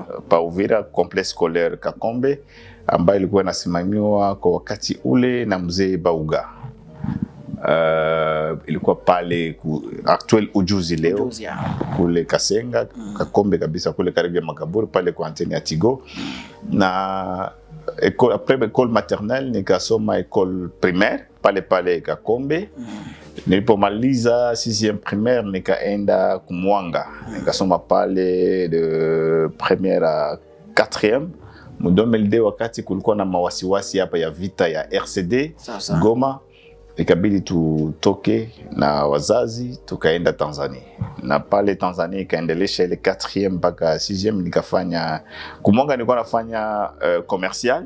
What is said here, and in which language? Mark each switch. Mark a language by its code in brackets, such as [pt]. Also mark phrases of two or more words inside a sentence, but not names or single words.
[sw] Pa Uvira complexe scolaire Kakombe, ambayo ilikuwa inasimamiwa kwa wakati ule na mzee Bauga. Ilikuwa pale actual ujuzi leo kule Kasenga, Kakombe kabisa, kule karibu ya makaburi pale kwa anteni ya Tigo. Na [fr] après école maternelle [sw] nikasoma [fr] école primaire [sw] pale Kakombe. Nilipomaliza [fr] 6e primaire [sw] nikaenda Kumwanga, nikasoma pale [fr] de première à 4e. [sw] Mu 2002 wakati kulikuwa na mawasiwasi hapa ya vita ya RCD Goma, ikabidi tutoke na wazazi tukaenda Tanzania. Na pale Tanzania ikaendelesha ile 4e mpaka 6e nikafanya Kumwanga, nilikuwa nafanya commercial.